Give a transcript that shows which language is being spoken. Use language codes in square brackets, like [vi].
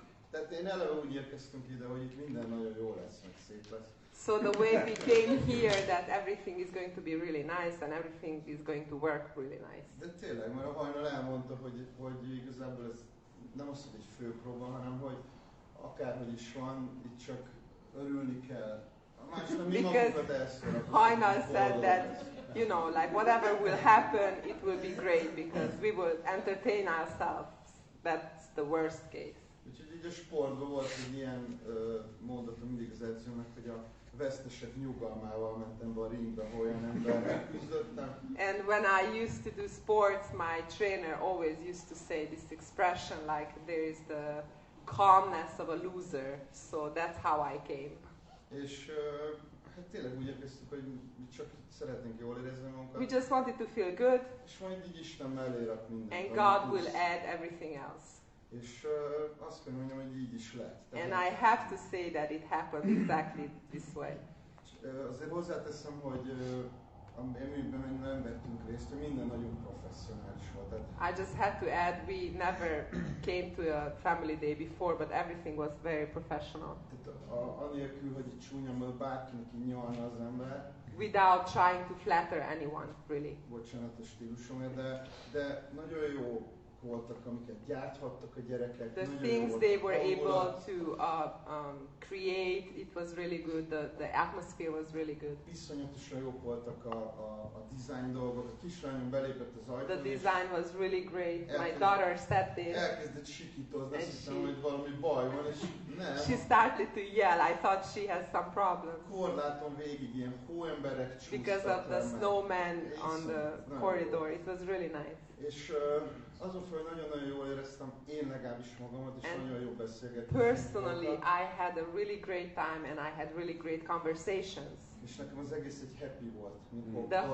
[hu] Tehát én eleve úgy érkeztünk ide, hogy itt minden nagyon jó lesz, meg szép lesz. [en] So the way we came here, that everything is going to be really nice and everything is going to work really nice. [hu] De tényleg, mert a Hajnal elmondta, hogy igazából ez nem az, hogy egy fő próba, hanem hogy akárhogy is van, itt csak örülni kell. [en] Because Hajnal said that, you know, like whatever will happen, it will be great because we will entertain ourselves. That's the worst case. [hu] Úgyhogy így a sportban volt egy ilyen mondatom mindig az edzőnek, hogy a vesztesek nyugalmával mentem be a ringbe, ha olyan emberrel küzdöttem. [en] And when I used to do sports, my trainer always used to say this expression like there is the calmness of a loser. So that's how I came. [hu] És hát tényleg úgy érkeztük, hogy mi csak szeretnénk jól érezni magunkat. [en] We just wanted to feel good. [hu] És majd így Isten mellé rak mindent. [en] And God will add everything else. [hu] És azt kell mondjam, hogy így is lett. [en] And I have to say that it happened exactly this way. [hu] Azért hozzáteszem, hogy amiben nem vettünk részt, hogy minden nagyon professzionális volt. [en] I just had to add, we never came to a family day before, but everything was very professional. [hu] Tehát anélkül, hogy itt csúnyán bárkinek így nyalna az ember. [en] Without trying to flatter anyone, really. [hu] Bocsánat a stílusomért, de nagyon jó voltak, amiket gyárthattak a gyerekek. [en] The things they were able to create, it was really good. The atmosphere was really good. [hu] Iszonyatosan jók voltak a design dolgok. A kislányom belépett az ajtón. [en] The design was really great. My daughter said this. [hu] Elkezdett sikítozni, azt hiszem, hogy valami baj van, és nem. [en] She started to yell. I thought she has some problem. [hu] Korláton végig ilyen hóemberek csúsztak. [en] Because of the snowman on the corridor. It was really nice. [hu] És azon fel, hogy nagyon-nagyon jól éreztem én legalábbis magamat, és nagyon jó beszélgetést. [en] Personally, I had a really great time and I had really great conversations. [hu] És nekem az egész egy happy volt, mint